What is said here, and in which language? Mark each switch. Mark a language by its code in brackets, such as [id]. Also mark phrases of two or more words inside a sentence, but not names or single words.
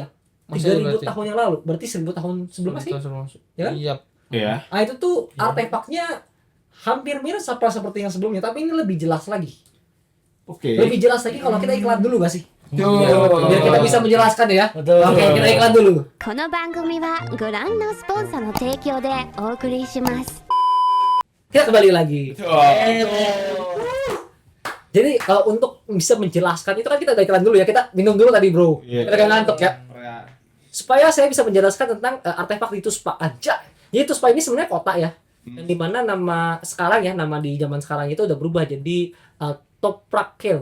[id] 3.000 tahun yang lalu, berarti 1.000 tahun sebelum Masehi. Ya kan? Iya. Nah, itu tuh artefaknya hampir mirip seperti yang sebelumnya, tapi ini lebih jelas lagi. Lebih jelas lagi kalau kita iklan dulu gak sih? Biar kita bisa menjelaskan ya. Oke, kita iklan dulu. [ja] この番組はご覧のスポンサーの提供でお送りします [id] Kita kembali lagi. Oh. Jadi kalau untuk bisa menjelaskan itu kan kita udah iklan dulu ya. Kita minum dulu tadi, Bro. Iya. Kita kan ngantuk ya. Supaya saya bisa menjelaskan tentang artefak di Tuspa aja. Jadi Tuspa ini sebenarnya kota ya. Yang dimana nama sekarang ya, nama di zaman sekarang itu udah berubah jadi Toprakkel.